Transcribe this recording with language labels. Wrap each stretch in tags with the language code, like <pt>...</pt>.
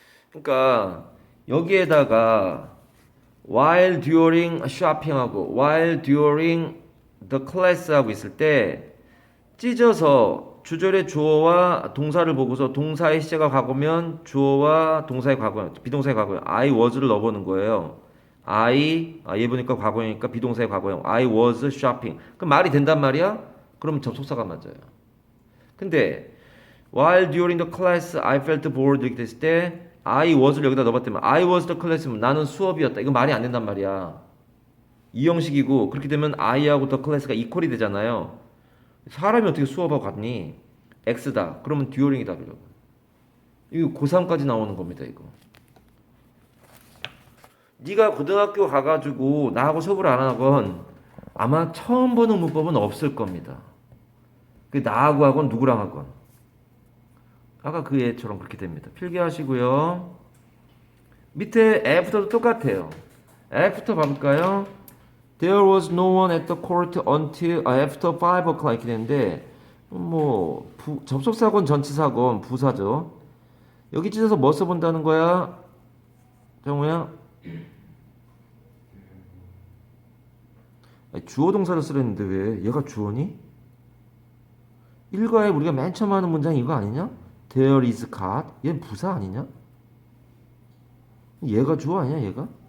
<ko>그러니까 여기에다가</ko> <en>while during shopping</en> <ko>하고</ko> <en>while during the class</en> <ko>하고 있을 때 찢어서 주절의 주어와 동사를 보고서 동사의 시제가 과거면 주어와 동사의 과거, 비동사의 과거형 I was를 넣어보는 거예요. 얘 보니까 과거형이니까 비동사의 과거형</ko> <en>I was shopping.</en> <ko>그럼 말이 된단 말이야? 그럼 접속사가 맞아요. 근데</ko> <en>while during the class I felt bored</en> <ko>이렇게 됐을 때 I was를 여기다 넣어봤다면</ko> <en>I was the class</en> <ko>면 나는 수업이었다. 이거 말이 안 된단 말이야. 이 형식이고 그렇게 되면 I하고 the class가 이퀄이 되잖아요. 사람이 어떻게 수업하고 같니? X다. 그러면 during이 답이라고. 이거 고3까지 나오는 겁니다. 이거. 네가 고등학교 가가지고 나하고 수업을 안 하건 아마 처음 보는 문법은 없을 겁니다. 그 나하고 하건 누구랑 하건. 아까 그 애처럼 그렇게 됩니다. 필기하시고요. 밑에 after도 똑같아요. after 봐볼까요?</ko> <en>There was no one at the court until after 5 o'clock</en> <ko>이렇게 되는데 뭐 접속사건 전치사건 부사죠. 여기 찢어서 뭐 써본다는 거야? 정우야? 주어 동사를 쓰랬는데 왜? 얘가 주어니? 일과에 우리가 맨 처음 하는 문장 이거 아니냐?</ko> <en>There is cat.</en> <ko>얘는 부사 아니냐? 얘가 주어 아니야 얘가?</ko>